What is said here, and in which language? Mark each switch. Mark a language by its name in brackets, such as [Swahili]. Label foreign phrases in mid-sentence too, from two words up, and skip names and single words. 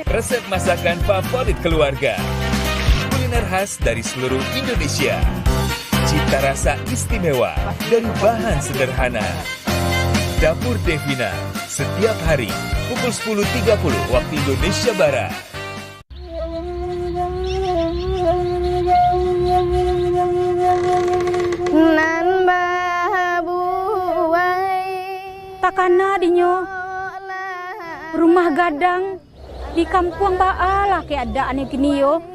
[Indonesian] Resep masakan favorit keluarga. Kuliner khas dari seluruh Indonesia. Cita rasa istimewa dari bahan sederhana. Dapur Devina, setiap hari pukul 10.30 waktu Indonesia Barat. [Minangkabau] Nan babuai takana dinyo rumah gadang di kampung Baala keadaannya gini yo.